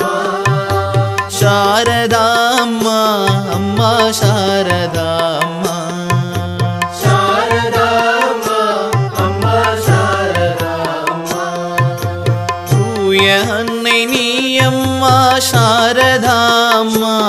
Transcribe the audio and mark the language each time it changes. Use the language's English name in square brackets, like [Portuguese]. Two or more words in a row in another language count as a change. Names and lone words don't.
[Kannada] ಶಾರದಾ ಅಮ್ಮ ಅಮ್ಮ ಶಾರದಾ ಅಮ್ಮ ಶಾರದಾ ಅಮ್ಮ ಅಮ್ಮ ಶಾರದಾ ಅಮ್ಮ [Tamil] தூய அன்னை நீ அம்மா ಶಾರದಾ ಅಮ್ಮ